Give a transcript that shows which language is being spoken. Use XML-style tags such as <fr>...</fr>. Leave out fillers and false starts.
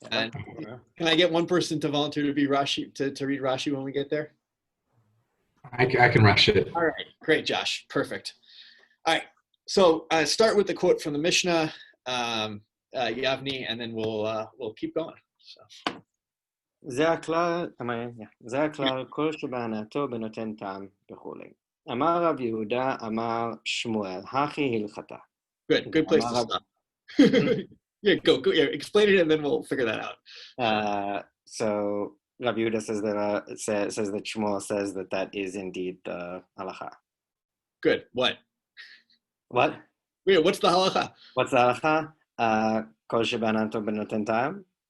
<en>And can I get one person to volunteer to be Rashi to read Rashi when we get there? I can rush it. All right, great, Josh, perfect. All right, so start with the quote from the Mishnah, Yavni, and then we'll keep going. So.</en> <he>זה הכלל, כל שבהנאתו בנותן טעם וכולי. אמר רב יהודה, אמר שמואל, הכי הלכתה.</he> <en>Good place to stop. Yeah, go. Yeah, explain it, and then we'll figure that out. So Rav Yehuda says that Shmuel says that is indeed the halacha. Good. What? What? Wait, what's the halacha? What's the halacha? Kol shebananto benoten ta'am?</en>